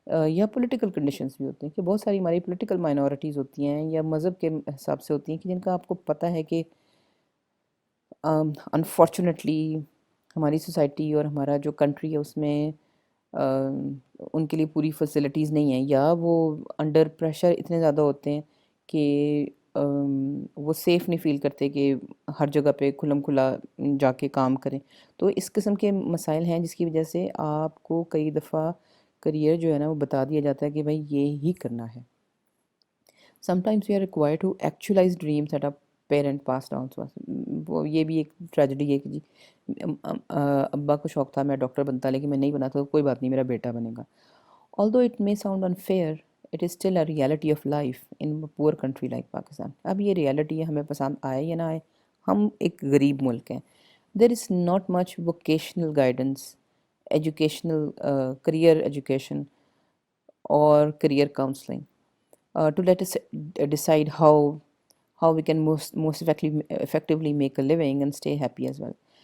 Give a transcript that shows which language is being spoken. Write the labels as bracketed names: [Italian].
[Urdu] یا political conditions بھی ہوتے ہیں کہ بہت ساری ہماری پولیٹیکل مائنورٹیز ہوتی ہیں یا مذہب کے حساب سے ہوتی ہیں کہ جن کا آپ کو پتہ ہے کہ انفارچونیٹلی ہماری سوسائٹی اور ہمارا جو کنٹری ہے اس میں ان کے لیے پوری فیسلٹیز نہیں ہیں، یا وہ انڈر پریشر اتنے زیادہ ہوتے ہیں کہ وہ سیف نہیں فیل کرتے کہ ہر جگہ پہ کھلم کھلا جا کے کام کریں. تو اس قسم کے مسائل ہیں جس کی وجہ سے آپ کو کئی دفعہ کریئر جو ہے نا وہ بتا دیا جاتا ہے کہ بھائی یہ ہی کرنا ہے. [English] Sometimes we are required to actualize dreams that our parent passed down to us. [Urdu] وہ یہ بھی ایک ٹریجڈی ہے کہ جی ابا کو شوق تھا میں ڈاکٹر بنتا، لیکن میں نہیں بنا تو کوئی بات نہیں، میرا بیٹا بنے گا. [English] Although it may sound unfair, it is still a reality of life in a poor country like Pakistan. [Urdu] اب یہ ریالٹی ہے، ہمیں پسند آئے یا نہ آئے، ہم ایک غریب ملک ہیں. [English] There is not much vocational guidance, educational career education or career counseling to let us decide how we can most effectively make a living and stay happy as well.